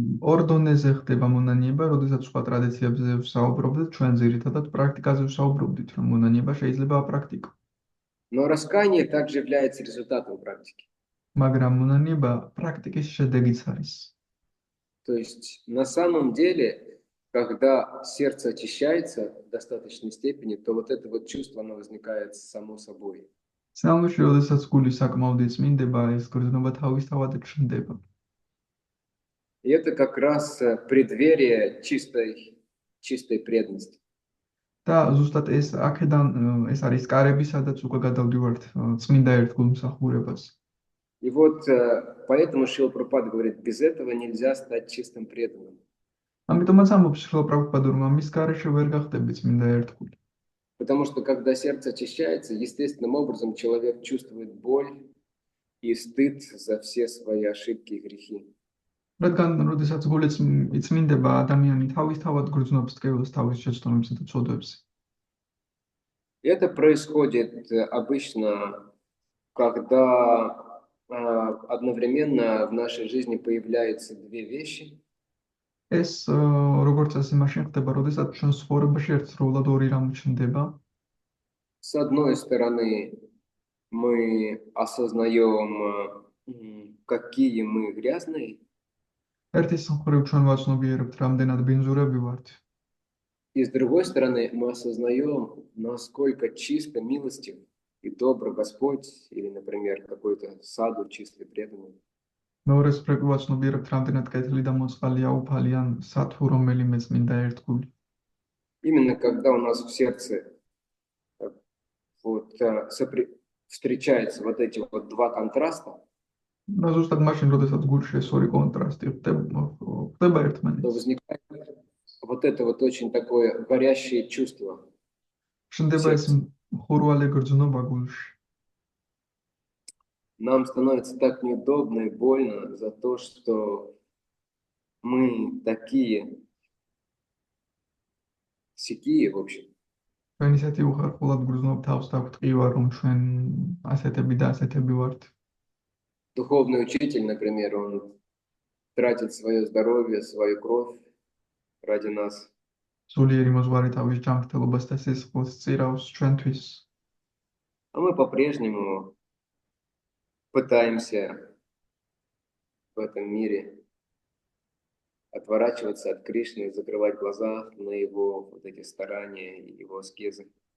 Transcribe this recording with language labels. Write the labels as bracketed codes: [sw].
[ka] ორ დონეზე ხდება მონანება, როდესაც სხვა ტრადიციებზე ვსაუბრობდით, ჩვენ ძირითადად პრაქტიკაზე ვსაუბრობდით, რომ მონანება შეიძლება აპრაქტიკო. [ru] Но раскаяние также является результатом практики. [ka] მაგრამ მონანება პრაქტიკის შედეგიც არის. [ru] То есть на самом деле, когда сердце очищается в достаточной степени, то вот это вот чувство, оно возникает само собой. [ka] სამში, როდესაც გული საკმაოდ იწმინდება, ეს გრძნობა თავისთავად ჩნდება. [ru] И это как раз преддверие чистой преданности. [ka] და ზუსტად ეს აქედან ეს არის კარები, სადაც უკვე გადავდივართ წმინდა ერთგულ მსახურებას. [ru] И вот поэтому Шрила Прабхупада говорит, без этого нельзя стать чистым преданным. [ka] ამიტომაც ამბობს შრილა პრაბჰუპადა, რომ ამის გარეშე ვერ გახდები წმინდა ერთგული. [ru] Потому что когда сердце очищается, естественным образом человек чувствует боль и стыд за все свои ошибки и грехи. [ka] რადგან როდესაც გული იწმინდება, ადამიანი თავისთავად გრძნობს ტკივილს თავის შეცდომებსა და ცოდვებზე. [ru] Это происходит обычно, когда одновременно в нашей жизни появляются две вещи. [ka] ეს როგორც ასე მაშინ ხდება, როდესაც ჩვენ ცხოვრებაში ერთდროულად ორი რამ ჩნდება. [ru] С одной стороны, мы осознаем, какие мы грязные, [ka] ერთის მხრივ ჩვენ ვაცნობიერებთ, რამდენად ბინძურები ვართ. [ru] и с другой стороны, мы осознаем, насколько чисто, милостив и добр Господь, или, например, какой-то саду чистый, преданный. [ka] მეორეს მხრივ ვაცნობიერებთ, რამდენად კეთილი და მოწყალია უფალი ან სათუ რომელიმე წმინდა ერთგული. [ru] Именно когда у нас в сердце вот, встречаются вот эти вот два контраста, [ka] და ზუსტად მაშინ, როდესაც გულში ეს ორი კონტრასტი ხდება [ru] то [ka] ერთმანეთს. [ru] возникает вот это вот очень такое горящее чувство. [ka] ჩნდება ეს მხურვალე გრძნობა გულში. [ru] Нам становится так неудобно и больно за то, что мы такие сякие, в общем. [ka] ჩვენ ისეთი უხარხულად გრძნობ თავს და გვტყივა, რომ ჩვენ ასეთები და ასეთები ვართ. [ru] Духовный учитель, например, он тратит свое здоровье, свою кровь ради нас. [ka] სულიერი მოძღვარი თავის ჯანმრთელობას და სისხლს წირავს ჩვენთვის. [ru] А мы по-прежнему пытаемся в этом мире отворачиваться от Кришны, закрывать глаза на его вот эти старания и его аскезы.